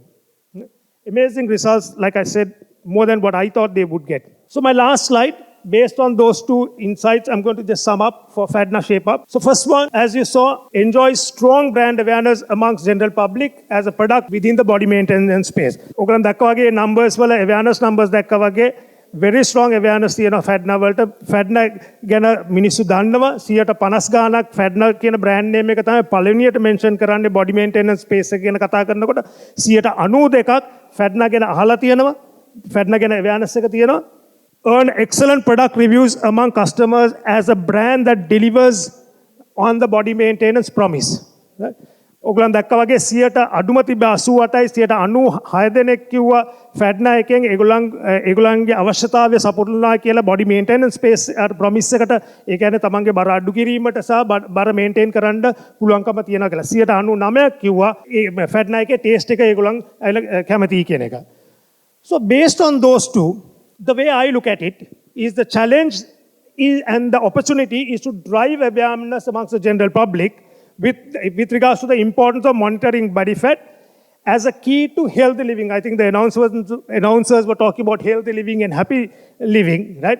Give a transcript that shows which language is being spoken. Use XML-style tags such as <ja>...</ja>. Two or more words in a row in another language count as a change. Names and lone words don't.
<en>Amazing results, like I said, more than what I thought they would get. So my last slide, based on those 2 insights, I'm going to just sum up for FADNA Shape Up. So first one, as you saw, enjoys strong brand awareness amongst general public as a product within the body maintenance space.</en> <si>ඔගලන් දැක්කා වගේ numbers වල</si> <en>awareness numbers</en> <si>දැක්කා වගේ</si> <en>very strong awareness</en> <si>තියෙනවා FADNA වලට. FADNA ගැන මිනිස්සු දන්නවා 150 ගාණක් FADNA කියන</si> <en>brand name</en> <si>එක තමයි පළවෙනියට mention කරන්නේ</si> <en>body maintenance space</en> <si>එක ගැන කතා කරනකොට 92ක් FADNA ගැන අහලා තියෙනවා. FADNA ගැන awareness එක තියෙනවා.</si> <en>Earn excellent product reviews among customers as a brand that delivers on the body maintenance promise. Right?</en> <si>ඔගලන් දැක්කා වගේ 100ට අඩුම තිබ්බ 88යි 96 දෙනෙක් කිව්වා FADNA එකෙන් ඒගොල්ලන්ගේ අවශ්‍යතාවය සපුරනවා කියලා</si> <en>body maintenance space promise</en> <si>එකට ඒ කියන්නේ තමන්ගේ බර අඩු කිරීමට සහ බර maintain කරන්න පුළුවන්කම තියෙනවා කියලා 99ක් කිව්වා ඒ FADNA එකේ taste එක ඒගොල්ලන් කැමතියි කියන එක.</si> <en>So based on those 2, the way I look at it is the challenge and the opportunity is to drive awareness amongst the general public with regards to the importance of monitoring body fat as a key to healthy living. I think the announcers were talking about healthy living and happy living, right?</en>